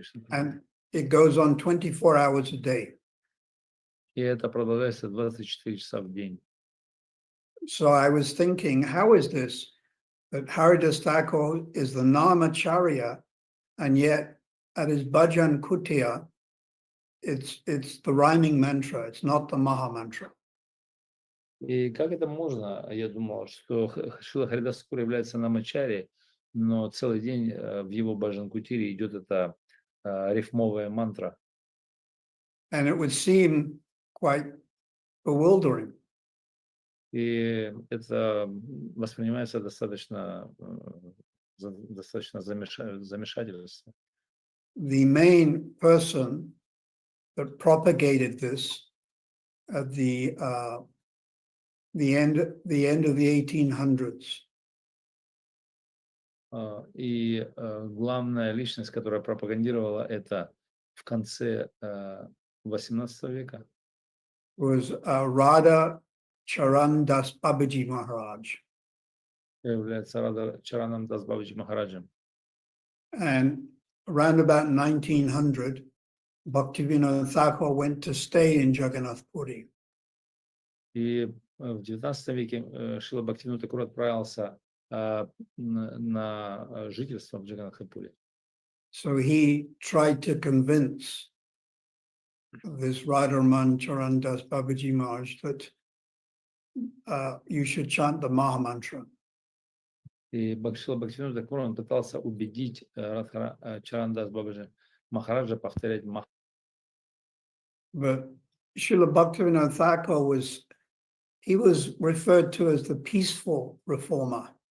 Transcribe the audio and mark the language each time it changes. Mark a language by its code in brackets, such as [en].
[en] And it goes on 24 hours a day. [ru] И это продолжается 24 часа в день. [en] So I was thinking, how is this that Haridas Thakur is the Namacharya, and yet at his Bhajan Kutia, it's the rhyming mantra, it's not the Maha mantra. [ru] И как это можно? Я думал, что Шрила Харидас Thakura является намачари, но целый день в его баджан-кутире идет эта рифмовая мантра. [en] And it would seem quite bewildering. [ru] И это воспринимается достаточно замешательство. [en] The main person that propagated this at the end of the 1800s. [ru] И главная личность, которая пропагандировала это в конце 18 века, [en] Was Radha Charan Das Babaji Maharaj. [ru] является Чараном Дас Бабаджи Махараджем. [en] And around about 1900, Bhaktivinoda Thakur went to stay in Jagannath Puri. [ru] И в 19 веке Шрила Бхактивинода Тхакур отправился на жительство в Джаганнатхапуре. [en] So he tried to convince this Radharman Charan Das Babaji Maharaj that you should chant the Maha Mantra. [ru] И Шрила Бхактивинода Тхакур он пытался убедить Чаран Дас Бабаджи Махараджа повторять Маха. [en] But Srila Bhaktivinoda Thakur was referred to as the peaceful reformer.